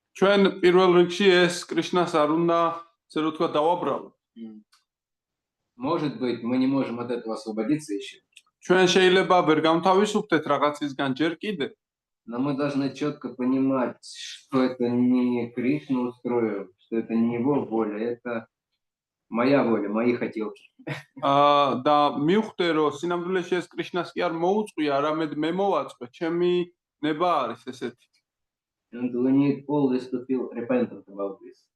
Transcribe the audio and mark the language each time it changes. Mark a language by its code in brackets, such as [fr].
[ka] ჩვენ პირველ რიგში ეს კრიშნას არ უნდა ასე რომ თქვა დავაბრალოთ. [ru] Может быть, мы не можем от этого освободиться еще. [ka] ჩვენ შეიძლება ვერ გამთავისუფლდეთ რაღაცისგან ჯერ კიდე. [ru] Но мы должны четко понимать, что это не Кришна устроил, что это не его воля, это моя воля, мои хотелки. [ka] და მივხვდე რომ სინამდვილეში ეს კრიშნას კი არ მოუწყვია, არამედ მე მოვაწყე, ჩემი ნება არის ესეთი. [en] And we need always to feel repentant about this.